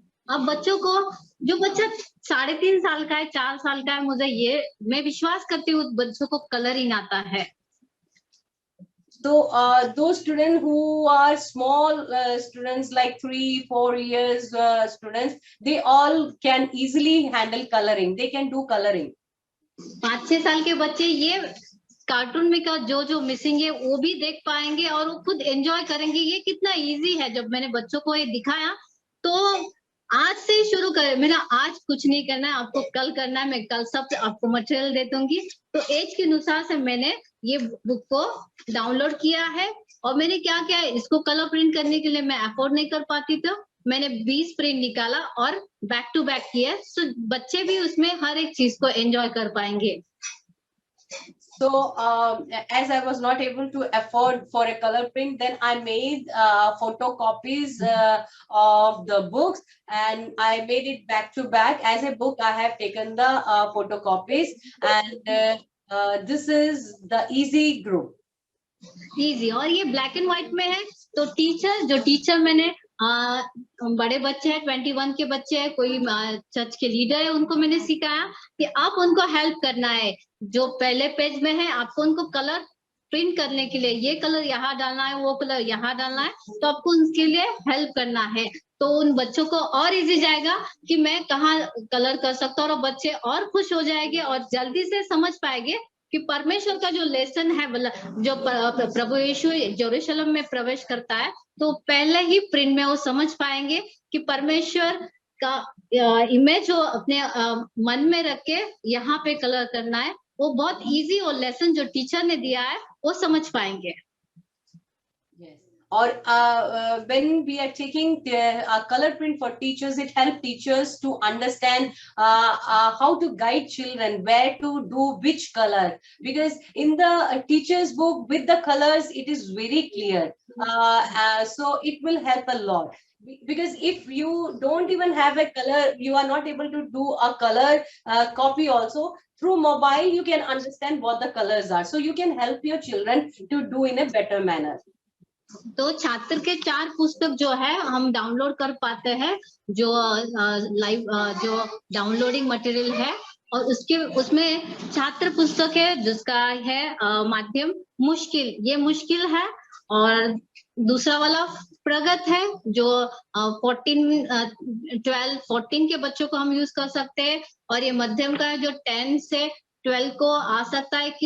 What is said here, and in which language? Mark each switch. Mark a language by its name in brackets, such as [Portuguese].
[Hindi] अब बच्चों को, जो बच्चा 3.5 साल का है, 4 साल का है, मैं विश्वास करती हूँ बच्चों को कलरिंग आता है। [English] So those students who are small students, like 3-4 years students, they all can easily handle coloring. They can do coloring. [Hindi] 5-6 साल के बच्चे ये कार्टून में का जो जो मिसिंग है वो भी देख पाएंगे और वो खुद एंजॉय करेंगे। ये कितना इजी है। जब मैंने बच्चों को ये दिखाया तो आज से शुरू कर, मेरा आज कुछ नहीं करना है, आपको कल करना है, मैं कल सब आपको मटेरियल दे दूंगी। तो एज के अनुसार से मैंने ये बुक को डाउनलोड किया है। और मैंने क्या किया, इसको कलर प्रिंट करने के लिए मैं अफोर्ड नहीं कर पाती, तो मैंने 20 प्रिंट निकाला और बैक टू बैक किया। सो बच्चे भी उसमें हर एक चीज को एंजॉय कर पाएंगे। [English] So as I was not able to afford for a color print, then I made photocopies of the books, and I made it back to back as a book. I have taken the photocopies, and this is the easy group. [Hindi] Easy, और ये black and white में है। तो teacher मैंने बड़े बच्चे हैं, 21 के बच्चे हैं, कोई चर्च के लीडर है, उनको मैंने सिखाया कि आप उनको हेल्प करना है। जो पहले पेज में है आपको उनको कलर प्रिंट करने के लिए ये कलर यहाँ डालना है, वो कलर यहाँ डालना है, तो आपको उनके लिए हेल्प करना है। तो उन बच्चों को और इजी जाएगा कि मैं कहाँ कलर कर सकता हूँ, और बच्चे और खुश हो जाएंगे और जल्दी से समझ पाएंगे कि परमेश्वर का जो लेसन है, जो प्रभु यीशु यरूशलेम में प्रवेश करता है, तो पहले ही प्रिंट में वो समझ पाएंगे कि परमेश्वर का इमेज जो अपने मन में रख के यहाँ पे कलर करना है, वो बहुत इजी, और लेसन जो टीचर ने दिया है वो समझ पाएंगे। [English] Or when we are taking a color print for teachers, it helps teachers to understand how to guide children, where to do which color. Because in the teacher's book with the colors, it is very clear. So it will help a lot. Because if you don't even have a color, you are not able to do a color copy also. Through mobile, you can understand what the colors are. So you can help your children to do in a better manner. [Hindi] तो छात्र के 4 पुस्तक जो है हम download कर पाते हैं, जो लाइव जो डाउनलोडिंग मटेरियल है, और उसमें छात्र पुस्तक है जिसका है माध्यम मुश्किल, ये मुश्किल है, और दूसरा वाला प्रगत है जो 12-14 के बच्चों को हम यूज कर सकते हैं, और ये मध्यम का है जो 10 से 12 को आ सकता है।